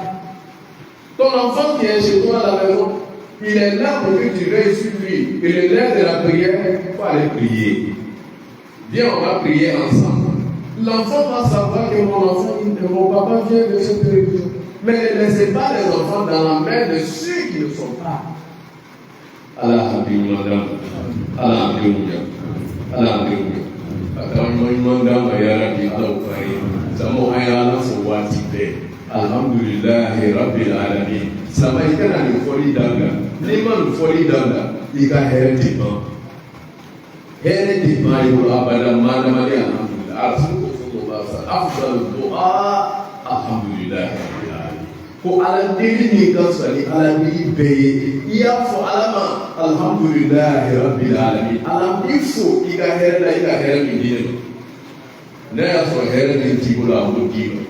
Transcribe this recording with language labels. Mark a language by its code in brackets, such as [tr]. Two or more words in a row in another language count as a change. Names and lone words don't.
[fr] Ton enfant qui est chez toi à la maison, il est là pour que tu veilles sur lui. Il est l'heure de la prière, il faut aller prier. Viens, on va prier ensemble. L'enfant va savoir que mon papa vient de cette religion. Mais ne laissez pas les enfants dans la main de ceux qui ne sont pas. [ar] الله الحمد لله. الله الحمد لله. الله الحمد لله. الحمد لله. الحمد لله. الحمد لله. رب العالمين. [bm] Sama i kana nin fɔli dabila n'i ma nin fɔli dabila i ka hɛrɛ tɛ ban hɛrɛ tɛ ban i bolo abada maadamadi alhamdulilayi arasimu ko fɔ ko b'a sa [ar] أفضل الدعاء الحمد لله رب العالمين [bm] ko ala deli min ka fisa ni ala deli bɛɛ ye i y'a fɔ ala ma [ar] الحمد لله رب العالمين [bm] ala b'i fo i ka hɛrɛ la i ka hɛrɛ min di ne ma ne y'a sɔrɔ hɛrɛ min t'i bolo a b'o d'i ma.